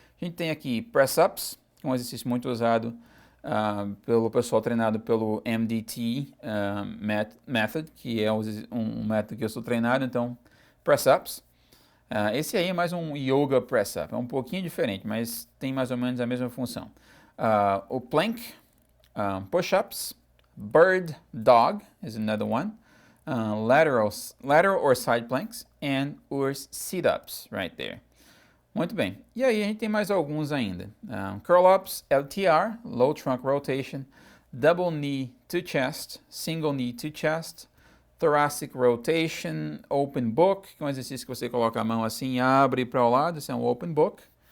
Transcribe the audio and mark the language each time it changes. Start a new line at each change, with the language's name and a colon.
Portuguese: A gente tem aqui press-ups, que é um exercício muito usado pelo pessoal treinado pelo MDT method, que é um método que eu sou treinado, então press-ups. Esse aí é mais um yoga press-up, é um pouquinho diferente, mas tem mais ou menos a mesma função.
English: O plank, push-ups, bird dog is another one, lateral or side planks, and sit-ups right there.
Portuguese: Muito bem. E aí a gente tem mais alguns ainda. Curl-ups, LTR, low trunk rotation, double knee to chest, single knee to chest, thoracic rotation, open book, que é um exercício que você coloca a mão assim e abre para o lado, isso é um open book.